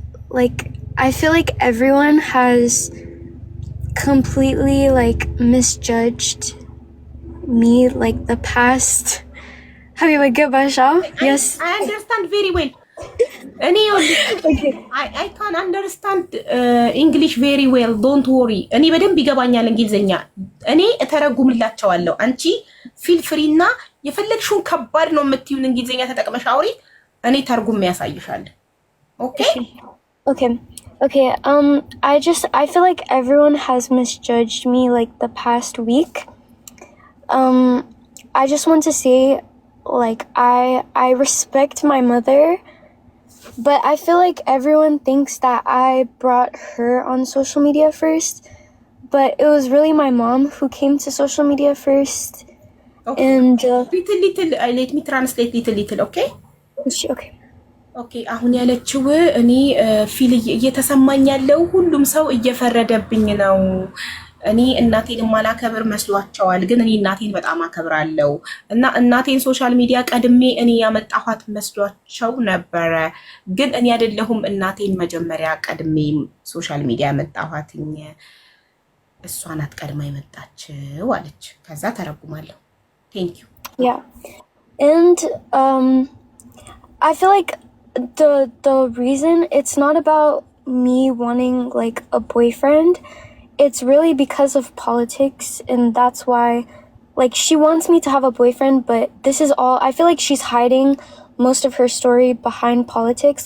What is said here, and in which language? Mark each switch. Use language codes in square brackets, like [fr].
[en] Like, I feel like everyone has completely like misjudged me like the past. Habiba Gabasha? Yes. I understand very well. [am] እኔ [en] I can understand English very well. Don't worry. [am] እኔ በደንብ ይገባኛል እንግሊዝኛ። እኔ እተረጉምላቸዋለሁ። አንቺ [en] ፊል ፍሪ [am] እና የፈለግሽውን ከባድ ነው የምትይውን እንግሊዝኛ ተጠቅመሽ አውሪ። እኔ ተርጉም ያሳይሻል። ኦኬ? [en] Okay. Okay. I feel like everyone has misjudged me like the past week. I just want to say, like, I respect my mother, but I feel like everyone thinks that I brought her on social media first, but it was really my mom who came to social media first. Okay. And little let me translate little, okay? Okay. [am] ኦኬ አሁን ያለችው እኔ ፊል እየተሰማኝ ያለው ሁሉም ሰው እየፈረደብኝ ነው። እኔ እናቴን ማላከብር መስሏቸዋል፣ ግን እኔ እናቴን በጣም አከብራለሁ እና እናቴን ሶሻል ሚዲያ ቀድሜ እኔ ያመጣኋት መስሏቸው ነበረ። ግን እኔ አይደለሁም እናቴን መጀመሪያ ቀድሜ ሶሻል ሚዲያ ያመጣኋትኝ፣ እሷ ናት ቀድማ የመጣችው አለች። ከዛ ተረጉማለሁ። [en] ቴንክ ዩ Yeah. And I feel like the reason it's not about me wanting like a boyfriend, it's really because of politics, and that's why like she wants me to have a boyfriend, but this is all I feel like she's hiding most of her story behind politics.